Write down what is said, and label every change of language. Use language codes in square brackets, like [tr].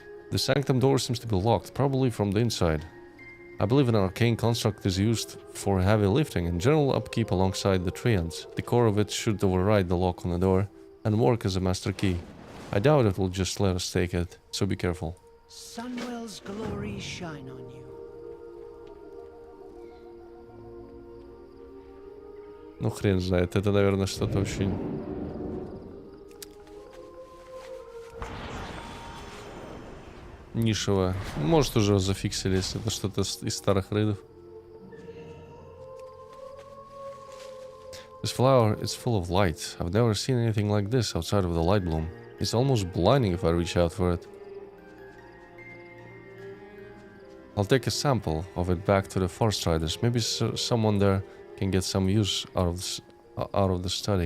[en] The sanctum door seems to be locked, probably from the inside. I believe an arcane construct is used for heavy lifting and general upkeep alongside the treants. The core of it should override the lock on the door and work as a master key. I doubt it will just let us take it, so be careful. Sunwell's glory shine on you. [ru] Ну хрен знает, это, наверное, что-то очень... нишевое. Может, уже зафиксили, если это что-то из старых рейдов. [en] This flower is full of light. I've never seen anything like this outside of the light bloom. It's almost blinding if I reach out for it. I'll take a sample of it back to the Forest Riders. Maybe someone there can get some use out of the study.